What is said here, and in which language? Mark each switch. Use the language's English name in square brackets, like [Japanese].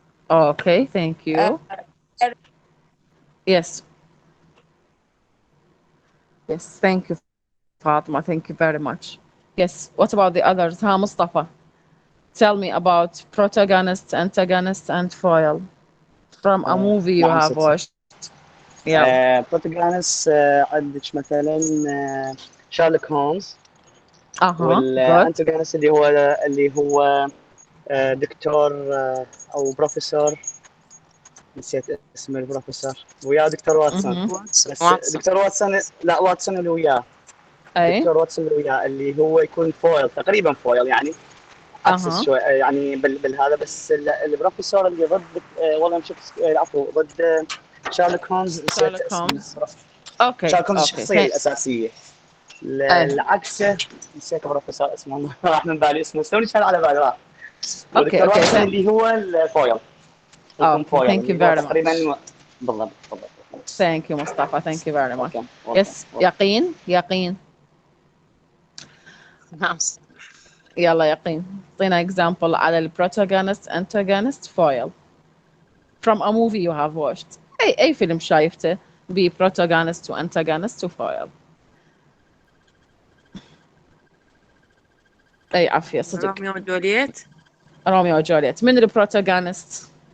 [English] Okay, thank you. Yes. Yes, thank you, Fatima. Thank you very much. Yes, what about the others? Ha, Mustafa. Tell me about protagonists, antagonists, and foil from a movie you [Arabic] نعم [English] have [Arabic] ست. [English] watched. [Arabic] يلا. بروتاغونست عندك مثلا شارلوك هولمز، [English] good. [Arabic] والانتاغونست اللي هو دكتور او بروفيسور، نسيت اسم البروفيسور، وياه دكتور واتسون. بس دكتور واتسون، لا واتسون اللي وياه، أي. دكتور واتسون اللي وياه اللي هو يكون فويل، تقريبا فويل يعني عكس شوي يعني بالهذا. بس البروفيسور اللي ضد والله مشيت عفوا ضد شارلوك هولمز، نسيت اسمه. اوكي شارلوك هولمز الشخصية الأساسية. العكسه نسيت البروفيسور اسمه، راح من بالي اسمه، سوي شال على بالي راح. ودكتور واتسون اللي هو الفويل، يكون فويل. [English] Thank you very much. [Arabic] تقريبا بالضبط. [English] Thank you Mustafa. Thank you very much. Yes, يقين. [Arabic] نعم. يلا يقين، اعطينا [English] example [Arabic] على ال [English] protagonist, antagonist, foil from a movie you have watched. [Arabic] أي فيلم شايفته be protagonist و antagonist و foil. أي عافية صدق. روميو وجولييت. روميو وجولييت. من ال protagonist؟